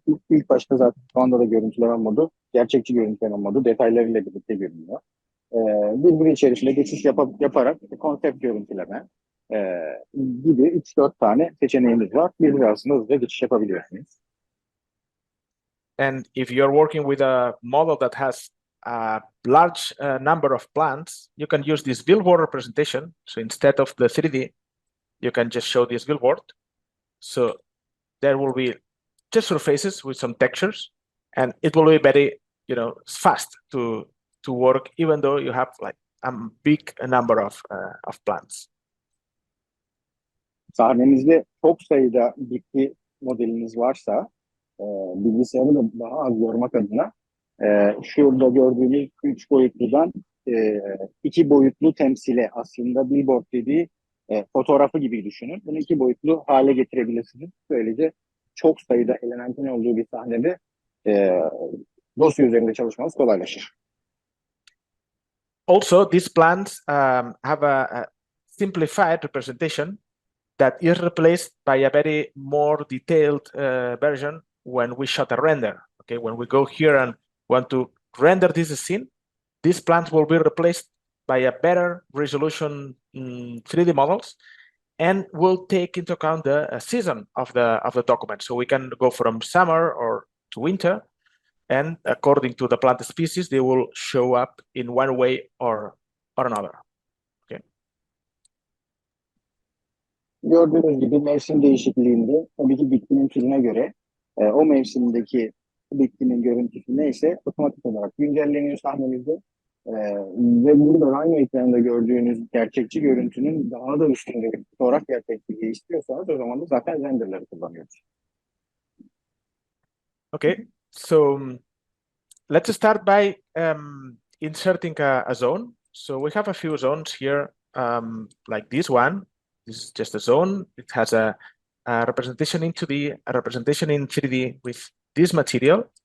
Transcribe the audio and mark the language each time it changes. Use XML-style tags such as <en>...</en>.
<tr>İlk başta zaten şu anda da görüntüleme modu, gerçekçi görüntüleme modu detaylarıyla birlikte görünüyor. Birbiri içerisinde geçiş yaparak konsept görüntüleme gibi 3-4 tane seçeneğimiz var. Birbiri arasında hızlıca geçiş yapabiliyorsunuz.</tr> <en>And if you're working with a model that has a large number of plants, you can use this billboard representation. So instead of the 3D, you can just show this billboard. So there will be just surfaces with some textures, and it will be very, fast to work, even though you have like a big number of plants.</en> <tr>Sahnemizde çok sayıda bitki modeliniz varsa bilgisayarı da daha az yormak adına şurada gördüğünüz 3 boyutludan 2 boyutlu temsile, aslında billboard dediği fotoğrafı gibi düşünün. Bunu 2 boyutlu hale getirebilirsiniz. Böylece çok sayıda elementin olduğu bir sahnede dosya üzerinde çalışmanız kolaylaşır.</tr> <en>Also, these plants have a simplified representation that is replaced by a very more detailed version when we shot a render. Okay, when we go here and want to render this scene, these plants will be replaced by a better resolution 3D models, and will take into account the season of the document. So we can go from summer or to winter, and according to the plant species, they will show up in one way or another. Okay.</en> <tr>Gördüğünüz gibi mevsim değişikliğinde tabii ki bitkinin türüne göre o mevsimdeki bitkinin görüntüsü neyse otomatik olarak güncelleniyor sahnemizde. Ve burada Rhino ekranında gördüğünüz gerçekçi görüntünün daha da üstünde bir fotoğraf gerçekliği istiyorsanız o zaman da zaten renderleri kullanıyoruz.</tr> <en>Okay, so let's start by inserting a zone. So we have a few zones here, like this one. This is just a zone. It has a representation in 2D, a representation in 3D with this material.</en>